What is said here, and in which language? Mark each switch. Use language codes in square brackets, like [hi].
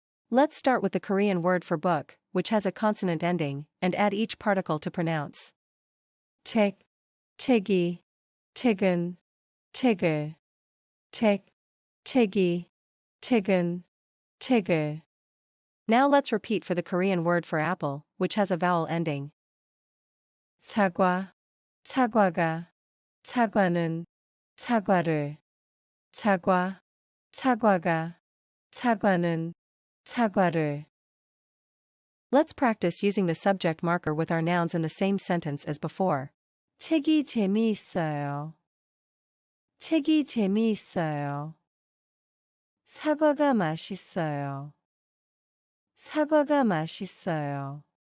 [en] Let's start with the Korean word for book, which has a consonant ending, and add each particle to pronounce. [ko] 택, 택이, 택은, 택을, 택, 택이, 택은, 택을. [en] Now let's repeat for the Korean word for apple, which has a vowel ending. [ko] 사과, 사과가, 사과는, 사과를, 사과, 사과가, 사과는, 사과를. [en] Let's practice using the subject marker with our nouns in the same sentence as before. [ko] 책이 재미있어요. 책이 재미있어요. 사과가 맛있어요. 사과가 맛있어요.